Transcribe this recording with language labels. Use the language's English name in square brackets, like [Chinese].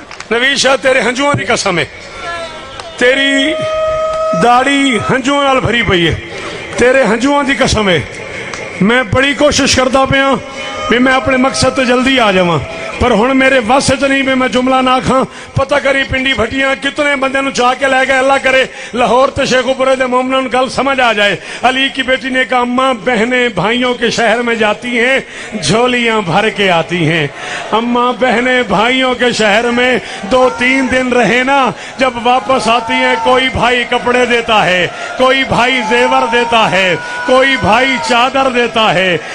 [Urdu] نوید شاہ تیرے ہنجوؤں کی قسم ہے, [Punjabi] تیری داڑھی ہنجوؤں نال بھری پئی ہے, [Urdu] تیرے ہنجوؤں کی قسم ہے. [Punjabi] میں بڑی کوشش کرتا پیا بھی میں اپنے مقصد تے جلدی آ جاواں, پر ہن میرے واسے چ نہیں بھی میں جملہ نہ کھاں. پتہ کری پنڈی بھٹیاں کتنے بندے نو چاہ کے لے گئے. اللہ کرے لاہور تے شیخو پورے دے مومنوں گل سمجھ آ جائے. [Urdu] علی کی بیٹی نے کہا اماں بہنیں بھائیوں کے شہر میں جاتی ہیں جھولیاں بھر کے آتی ہیں. اماں بہنیں بھائیوں کے شہر میں 2-3 دن رہے نا, جب واپس آتی ہیں کوئی بھائی کپڑے دیتا ہے, کوئی بھائی زیور دیتا ہے, کوئی بھائی چادر دیتا ہے.